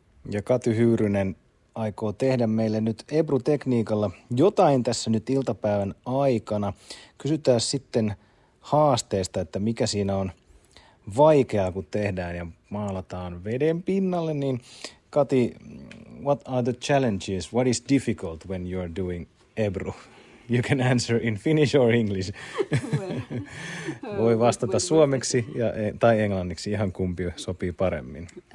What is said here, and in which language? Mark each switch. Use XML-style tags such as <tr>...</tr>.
<fi>Ja Kati Hyyrynen aikoo tehdä meille nyt ebru-tekniikalla jotain tässä nyt iltapäivän aikana. Kysytään sitten haasteesta, että mikä siinä on vaikeaa, kun tehdään ja maalataan veden pinnalle, niin Kati, what are the challenges?</fi> <en>What is difficult when you're doing ebru? You can answer in Finnish or English.</en> <fi>Voi vastata suomeksi ja, tai englanniksi, ihan kumpi sopii paremmin.</fi>